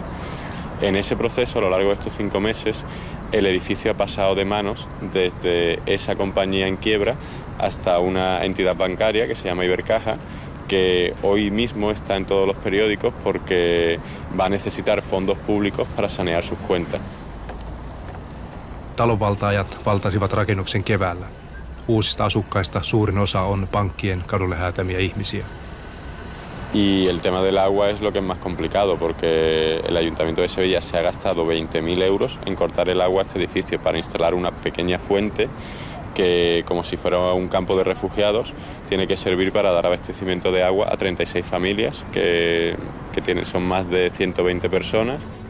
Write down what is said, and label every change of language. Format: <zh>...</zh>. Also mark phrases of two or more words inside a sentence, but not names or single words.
<es>En ese proceso, a lo largo de estos 5 meses, el edificio ha pasado de manos desde esa compañía en quiebra hasta una entidad bancaria que se llama Ibercaja, que hoy mismo está en todos los periódicos porque va a necesitar fondos públicos para sanear sus cuentas.</es> <fi>Talonvaltaajat valtasivat rakennuksen keväällä. Uusista asukkaista suurin osa on pankkien kadulle häätämiä ihmisiä.</fi> <es>Y el tema del agua es lo que es más complicado porque el Ayuntamiento de Sevilla se ha gastado 20.000 euros en cortar el agua a este edificio para instalar una pequeña fuente que, como si fuera un campo de refugiados, tiene que servir para dar abastecimiento de agua a 36 familias que son más de 120 personas.</es>